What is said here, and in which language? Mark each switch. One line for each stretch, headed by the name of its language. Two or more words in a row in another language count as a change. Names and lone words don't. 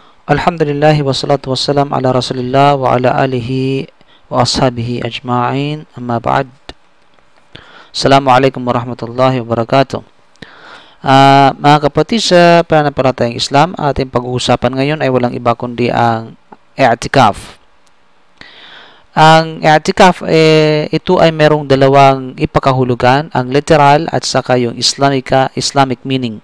Arabic: الحمد لله والصلاة والسلام على رسول الله وعلى آله وأصحابه أجمعين، أما بعد. السلام عليكم ورحمة الله وبركاته.
Filipino: Mga kapatid sa pananampalatayang Islam, ating pag-uusapan ngayon ay walang iba kundi ang i'tikaf. Ang i'tikaf, ito ay merong dalawang ipakahulugan, ang literal at saka yung
English: Islamic meaning.